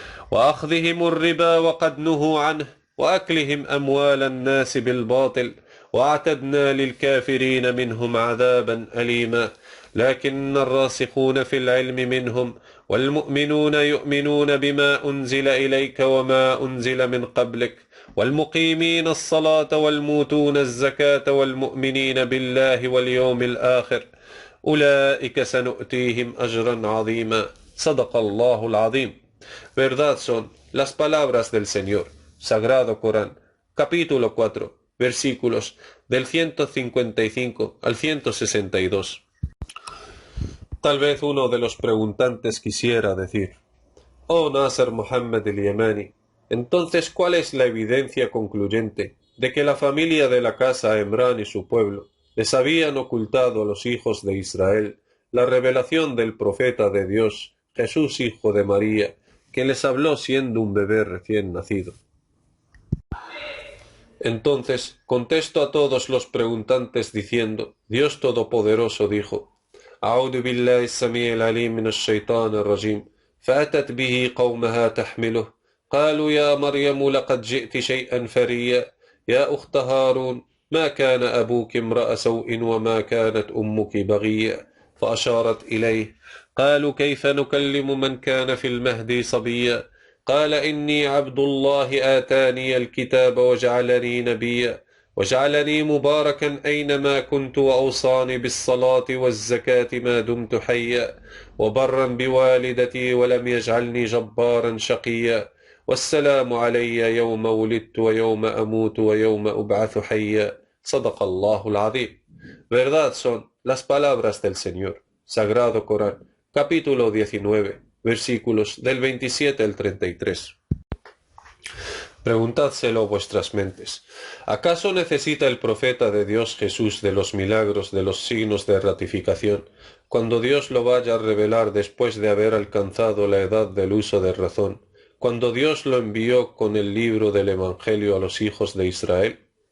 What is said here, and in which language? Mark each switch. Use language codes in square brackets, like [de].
[ar] وأخذهم الربا وقد نهوا عنه وأكلهم أموال الناس بالباطل وأعتدنا للكافرين منهم عذابا أليما لكن الراسخون في العلم منهم والمؤمنون يؤمنون بما أنزل إليك وما أنزل من قبلك والمقيمين الصلاة والموتون الزكاة والمؤمنين بالله واليوم الآخر أولئك سنؤتيهم أجرا عظيما صدق الله العظيم. [es] Verdad son las palabras del Señor. Sagrado Corán, capítulo 4, versículos del 155 al 162. Tal vez uno de los preguntantes quisiera decir, oh Nasser Mohammed el-Yamani, entonces ¿cuál es la evidencia concluyente de que la familia de la casa Emrán y su pueblo les habían ocultado a los hijos de Israel la revelación del profeta de Dios, Jesús hijo de María, que les habló siendo un bebé recién nacido? Entonces contesto a todos los preguntantes diciendo, Dios Todopoderoso dijo, [ar] أعوذ بالله السميع العليم من الشيطان الرجيم فأتت به قومها تحمله قالوا يا مريم لقد جئت شيئا فريا يا أخت هارون ما كان أبوك امرأ سوء وما كانت أمك بغيا فأشارت إليه قالوا كيف نكلم من كان في المهد صبيا قال إني عبد الله آتاني الكتاب وجعلني نبيا وجعلني مباركا أينما كنت وأوصاني بالصلاة والزكاة ما دمت حيا وبرا بوالدتي ولم يجعلني جبارا شقيا والسلام علي يوم ولدت ويوم أموت ويوم أبعث حيا صدق الله العظيم. [es] Verdad son las palabras del Señor. Sagrado Corán, capítulo 19, versículos del 27 al 33. Preguntádselo vuestras mentes. ¿Acaso necesita el profeta de Dios Jesús de los milagros, de los signos de ratificación, cuando Dios lo vaya a revelar después de haber alcanzado la edad del uso de razón, cuando Dios lo envió con el libro del Evangelio a los hijos de Israel?